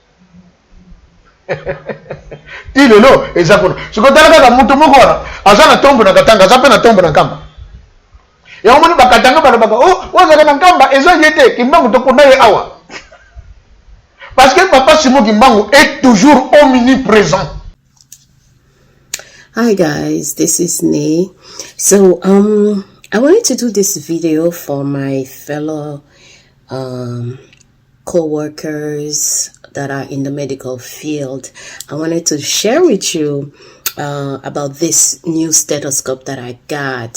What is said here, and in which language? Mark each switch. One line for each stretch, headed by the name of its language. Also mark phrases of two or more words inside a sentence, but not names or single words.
Lingala: Tilelo ezakuna sikotala kaka mutu moko wana aza na tombo na Katanga aza pe na tombo na Nkamba ya omoni bakatanga bana baka oh wazaka na Nkamba eza yete Kimbangu tokunda ye awa
French: parce que papa Simon Kimbangu est toujours omniprésent.
English: Hi guys, this is Nee. So I wanted to do this video for my fellow co-workers that are in the medical field. I wanted to share with you about this new stethoscope that I got.